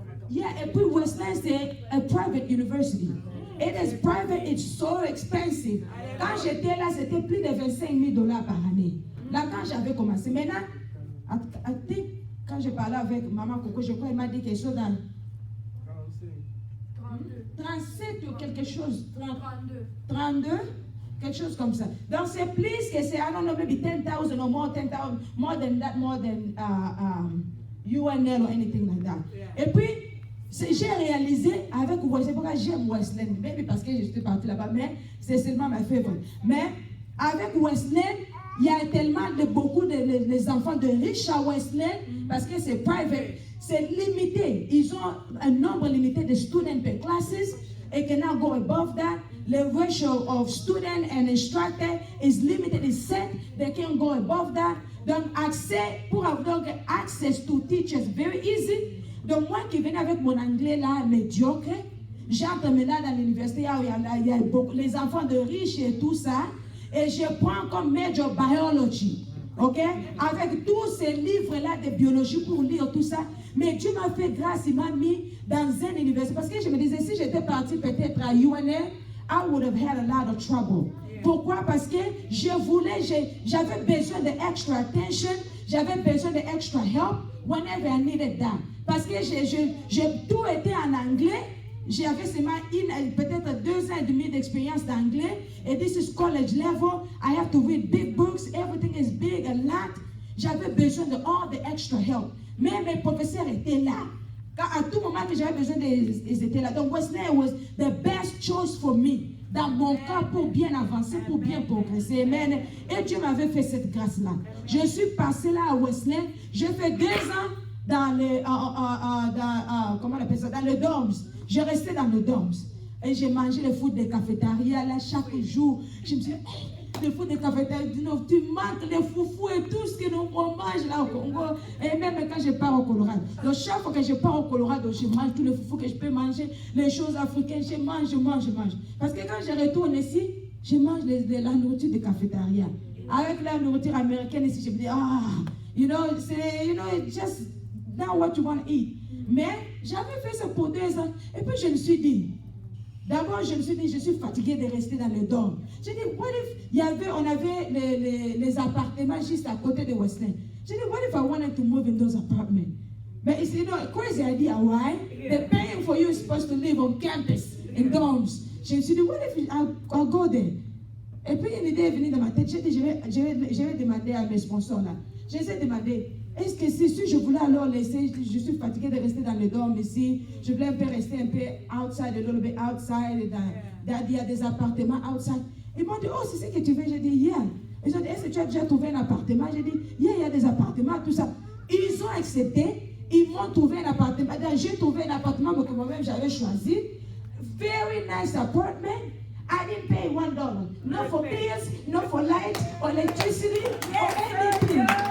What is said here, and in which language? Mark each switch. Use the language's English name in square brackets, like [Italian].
[French] Yeah, et puis Wesleyan, c'est [English] a private university. It is private, it's so expensive. [French] Quand j'étais là, c'était plus de $25,000 par année. Là, quand j'avais commencé, maintenant, [English] I think [French] Quand je parlais avec maman Coco, je crois qu'elle m'a dit quelque chose dans 37 ou quelque chose. 32, quelque chose comme ça. Donc c'est plus que c'est, [English] I don't know, maybe 10,000 or more, 10,000, more than that, more than UNL or anything like that. [French] Et puis, j'ai réalisé avec Wesley, pourquoi j'aime Wesley, même parce que je suis partie là-bas, mais c'est seulement ma favorite. Mais avec Wesley, il y a tellement de beaucoup de enfants de riches à Wesley, parce que c'est private, c'est limité. Ils ont un nombre limité de [English] students per classes. It cannot go above that. The ratio of student and instructor is limited, is set. They can't go above that. [French] Donc, pour avoir [English] access to teachers, very easy. [French] Donc, moi qui venais avec mon anglais là, médiocre, j'entre maintenant dans l'université, il y a beaucoup, les enfants de riches et tout ça, et je prends comme major biology, ok? Avec tous ces livres-là de biologie pour lire tout ça. Mais Dieu m'a fait grâce, il m'a mis dans une université. Parce que je me disais, si j'étais partie peut-être à UNL, [English] I would have had a lot of trouble. [French] Pourquoi? Parce que j'avais besoin de [English] extra attention, [French] j'avais besoin de [English] extra help whenever I needed that. [French] Parce que tout était en anglais. J'avais seulement peut-être 2 ans et demi d'expérience d'anglais. [English] Et this is college level. I have to read big books. Everything is big, a lot. [French] J'avais besoin de [English] all the extra help. [French] Mais mes professeurs étaient là. À tout moment que j'avais besoin, ils étaient là. [English] Donc Wesley was the best choice for me. [French] Dans mon cas, pour bien avancer, pour bien progresser. Amen. Et Dieu m'avait fait cette grâce-là. Je suis passée là à Wesley. J'ai fait 2 ans dans les, comment on appelle ça, dans le dorms. Je restais dans le dorms. Et j'ai mangé le food des cafétérias là chaque jour. Je me suis dit, le food des cafétérias, tu manques les foufous et tout ce que nous mange là au Congo. Et même quand je pars au Colorado. Donc chaque fois que je pars au Colorado, je mange tous les foufous que je peux manger, les choses africaines, je mange. Parce que quand je retourne ici, je mange la nourriture des cafétérias. Avec la nourriture américaine ici, je me dis, [English] you know, it's just not what you want to eat. [French] Mais j'avais fait ça pour 2 ans. Et puis je me suis dit, je suis fatiguée de rester dans le dorm. J'ai dit, [English] what if [French] on avait les appartements juste à côté de Wesley. J'ai dit, [English] what if I wanted to move in those apartments? But it's, a crazy idea, why? They're paying for you supposed to live on campus, in dorms. [French] Je me suis dit, [English] what if I'll go there? [French] Et puis une idée est venue dans ma tête. J'ai dit, je vais demander à mes sponsors là. Je les ai demandé, est-ce que si je voulais alors laisser, je suis fatiguée de rester dans le dorm ici, je voulais un peu rester un peu outside, [English] a little bit outside, [French] il y a des appartements outside. Ils m'ont dit, oh, c'est ce que tu veux? J'ai dit, yeah. Ils ont dit, est-ce que tu as déjà trouvé un appartement? J'ai dit, yeah, il y a des appartements, tout ça. Ils ont accepté, ils m'ont trouvé un appartement. J'ai trouvé un appartement que moi-même j'avais choisi. [English] Very nice apartment. I didn't pay $1. Not for bills, not for light, or electricity, or anything.